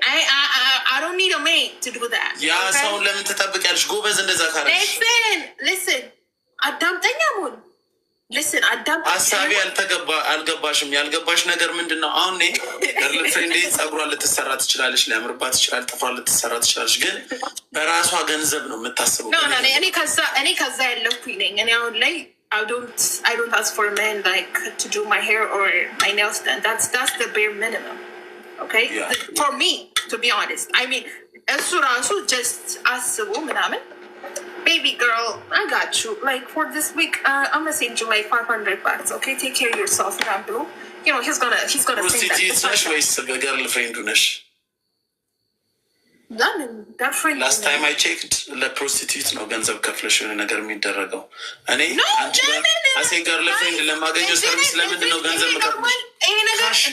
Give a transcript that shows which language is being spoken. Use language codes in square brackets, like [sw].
[en] I don't need a maid to do that. [am] ያ ሰውን ለምን ትጠብቂያለሽ? ጎበዝ እንደዛ ካለሽ [en] listen, [am] አዳምጠኛ ሙን [en] listen, [am] ሀሳቢ አልገባሽም። ያልገባሽ ነገር ምንድን ነው? አሁን ፍሬንዴ ጸጉሯን ልትሰራ ትችላለች፣ ሊያምርባት ይችላል፣ ጥፍሯን ልትሰራ ትችላለች። ግን በራሷ ገንዘብ ነው የምታስበው። እኔ ከዛ ያለኩኝ ነኝ። እኔ አሁን ላይ [en] I don't ask for men like to do my hair or my nails done. That's the bare minimum. Okay? Yeah. For me, to be honest. I mean, [am] እሱ ራሱ [en] just [am] አስቡ ምናምን [en] baby girl, I got you. Like for this week, I'm gonna send you like $500. Okay, take care of yourself, bro. You know he's gonna think that. [am] Prostitute ነሽ ወይስ በገርልፍሬንዱ ነሽ? [en] Girlfriend. Last time I checked, [am] ለፕሮስቲቱት ነው ገንዘብ ከፍለሽ የሆነ ነገር የሚደረገው። እኔ አሴ ገርልፍሬንድ ለማገኘው ሰርቪስ ለምንድን ነው ገንዘብ መከፍለሽ?